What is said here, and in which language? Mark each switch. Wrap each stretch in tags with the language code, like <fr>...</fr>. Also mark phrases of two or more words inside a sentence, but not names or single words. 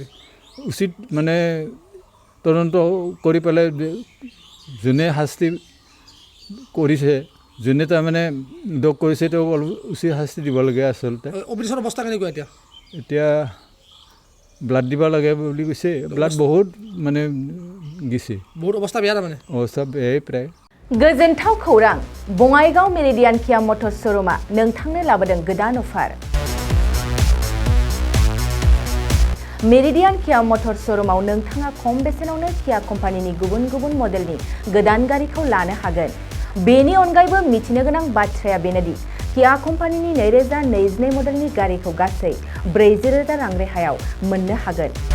<as>উচিত মানে তদন্ত কৰি পেলাই যোনে শাস্তি কৰিছে যোনে তাৰমানে দোষ কৰিছে তেওঁ উচিত শাস্তি দিব লাগে আচলতে অবিনাশৰ অৱস্থা কেনেকুৱা এতিয়া ব্লাড দিব লাগে বুলি কৈছে ব্লাড বহুত মানে গেছে বহুত অৱস্থা বেয়া তাৰমানে অৱস্থা বেয়াই প্ৰায়</as> <brx>गोजोनथाव खौरां बङाइगाव मेरिडियान किया मटर श'रुमा नोंथांनो लाबोदों गोदान अफार मेरिडियान किया मटर श'रुमाव नोंथाङा खम बेसेनावनो किया कम्पानिनि गुबुन गुबुन मडेलनि गोदान गारिखौ लानो हागोन बेनि अनगायैबो मिथिनो गोनां बाथ्राया बेनोदि किया कम्पानिनि 2022 मडेलनि गारिखौ गासै 40,000 रां रेहायाव मोननो हागोन</brx>